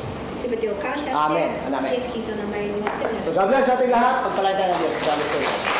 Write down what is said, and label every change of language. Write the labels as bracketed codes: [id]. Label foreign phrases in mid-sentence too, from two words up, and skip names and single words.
[ja] すべてを感謝して [en] Amen. Amen. [ja] イエス・キリストの名前によってお願いし So ます [en] God bless [tl] sa ating lahat. Pagpalain tayo ng Diyos. [en] God bless you.